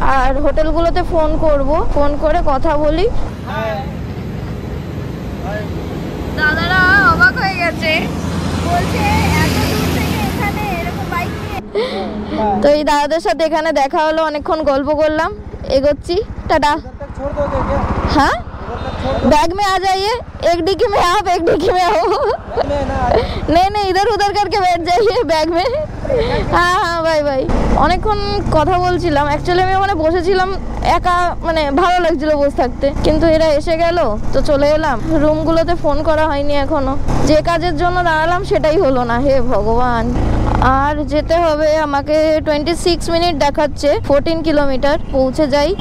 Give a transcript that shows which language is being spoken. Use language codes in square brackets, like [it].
[bn] আর হোটেলগুলোতে phone করব, phone করে কথা বলি। দাদারা অবাক হয়ে গেছে, বলছে এত দূর থেকে এখানে এরকম বাইক নিয়ে। তো এই দাদাদের সাথে এখানে দেখা হলো, অনেকক্ষণ গল্প করলাম, এগোচ্ছি। টাটা। [hi] हाँ बैग में आ जाइए, एक डिक्की में आप एक डिक्की में आओ। नहीं इधर उधर करके बैठ जाइए बैग में। हाँ हाँ बाय बाय। [bn] অনেকক্ষণ কথা বলছিলাম, অ্যাকচুয়ালি আমি ওখানে বসেছিলাম একা, মানে ভালো লাগছিল বসে থাকতে, কিন্তু এরা এসে গেল তো চলে এলাম। রুমগুলোতে ফোন করা হয়নি এখনো, যে কাজের জন্য দাঁড়ালাম সেটাই হলো না, হে ভগবান। আর যেতে হবে আমাকে 26 মিনিট দেখাচ্ছে, 14 কিলোমিটার পৌঁছে যাই।